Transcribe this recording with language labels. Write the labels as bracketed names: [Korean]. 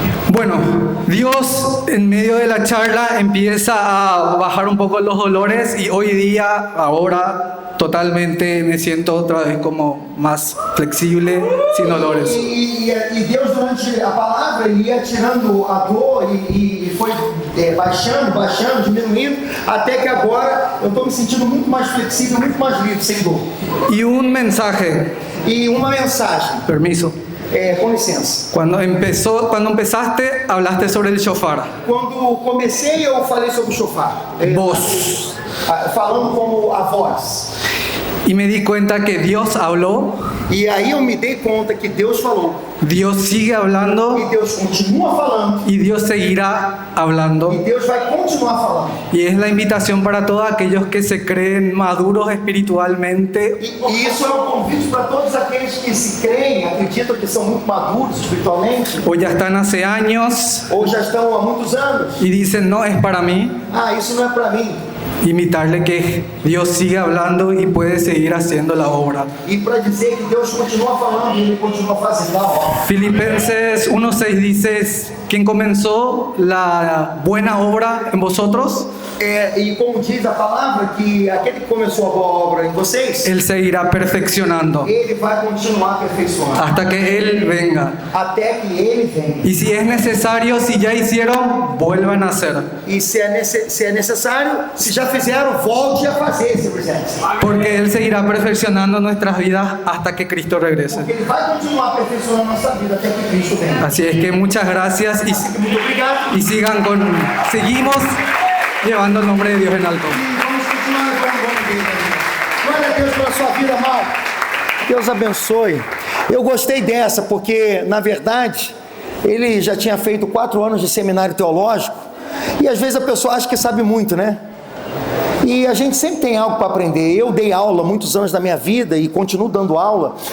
[Spanish] Bueno, Dios en medio de la charla empieza a bajar un poco los dolores y hoy día, ahora, totalmente me siento otra vez como más flexible, sin dolores. [Portuguese] E Deus durante a palavra ele ia tirando a dor e foi baixando, diminuindo, até que agora eu estou me sentindo muito mais flexível, muito mais livre, sem dor. [Spanish] Y un mensaje. [Portuguese] E uma mensagem. [Spanish] Permiso. [Portuguese] Com licença. [Spanish] Cuando empezaste, hablaste sobre el shofar. [Portuguese] Quando comecei, eu falei sobre o shofar. [Spanish] Voz. [Portuguese] Falando como a voz. [Spanish] Y me di cuenta que Dios habló. [Portuguese] E aí eu me dei conta que Deus falou. [Spanish] Dios sigue hablando. [Portuguese] E Deus continua falando. [Spanish] Y Dios seguirá hablando. [Portuguese] E Deus vai continuar falando. [Spanish] Y es la invitación para todos aquellos que se creen maduros espiritualmente. [Portuguese] E isso é um convite para todos aqueles que se creem, acreditam que são muito maduros espiritualmente. [Spanish] O ya están hace años. [Portuguese] Ou já estão há muitos anos. [Spanish] Y dicen, no, es para mí. [Portuguese] Isso não é para mim. [Spanish] Invitarle que Dios siga hablando y puede seguir haciendo la obra. [Portuguese] E para dizer que Deus continua falando e ele continua fazendo a obra. [Spanish] Filipenses 1:6 dice quien comenzó la buena obra en vosotros, [Portuguese] E como diz a palavra, que aquele que começou a boa obra em vocês, [Spanish] Él seguirá perfeccionando [Portuguese] ele vai continuar aperfeiçoando, [Spanish] hasta que Él venga. [Portuguese] até que ele venha. [Spanish] Y si es necesario, si ya hicieron, vuelvan a hacer. [Portuguese] E se é necessário, se já fizeram, volte a fazer, se presente. [Spanish] Porque Él seguirá perfeccionando nuestras vidas hasta que Cristo regrese. [Portuguese] Porque ele vai continuar aperfeiçoando a nossa vida até que Cristo venha. [Spanish] Así es que muchas gracias [Portuguese] Muito obrigado. [Spanish] y seguimos llevando el nombre de Dios en alto. [Portuguese] E vamos continuar levando o nome dele. Glória a Deus pela sua vida, mal. Deus abençoe. Eu gostei dessa, porque, na verdade, ele já tinha feito 4 anos de seminário teológico, e às vezes a pessoa acha que sabe muito, né? E a gente sempre tem algo para aprender. Eu dei aula muitos anos da minha vida e continuo dando aula.